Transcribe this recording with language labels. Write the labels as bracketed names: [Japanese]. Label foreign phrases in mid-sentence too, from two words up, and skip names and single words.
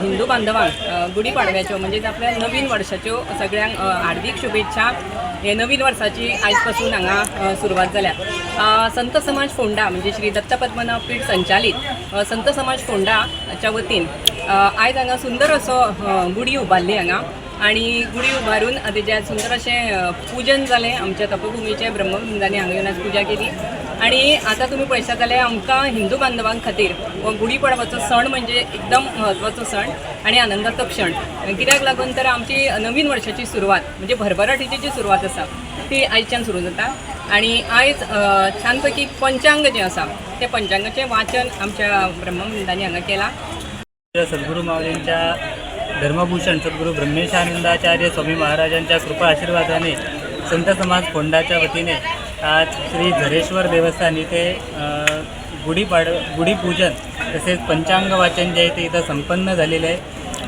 [Konkani] हिंदू बांधवांक गुढीपाडव्याच्यो म्हणजेच आपल्या नवीन वर्षाच्यो सगळ्यांक हार्दिक शुभेच्छा। हे नवीन वर्षाची आजपासून हांगा सुरवात जाल्या। संत समाज फोंडा म्हणजे श्री दत्त पद्मनाभ पीठ संचालित संत समाज फोंडाच्या वतीन आयज हांगा सुंदर असो गुढी उबारली हांगा आणि गुढी उबारून तेजे सुंदर अशें पूजन जालें। आमच्या तपोभुमीचे ब्रह्मवृंदांनी हांगा येवन पुजा केली आणि आता तुम्ही पळयशात जाल्यार आमकां हिंदू बांधवांक खातीर हो गुढीपाडवाचो सण म्हणजे एकदम म्हत्वाचो सण आणि आनंदाचो क्षण। कित्याक लागून तर आमची नवीन वर्षाची सुरवात म्हणजे भरभराटीची जी सुरवात आसा ती आयच्यान सुरू जाता आणि आयज छानपैकी पंचांग जे आसा ते पंचांगाचें वाचन आमच्या ब्रह्मवृंदांनी हांगा केलां। [Marathi] सद्गुरू माऊलींच्या धर्मभूषण सद्गुरू ब्रह्मेशानंदाचार्य स्वामी महाराजांच्या कृपा आशीर्वादाने संत समाज फोंडाच्या वतीने आज श्री झरेश्वर देवस्थान इथे गुढीपूजन तसेच पंचांग वाचन जे आहे ते इथं संपन्न झालेलं आहे।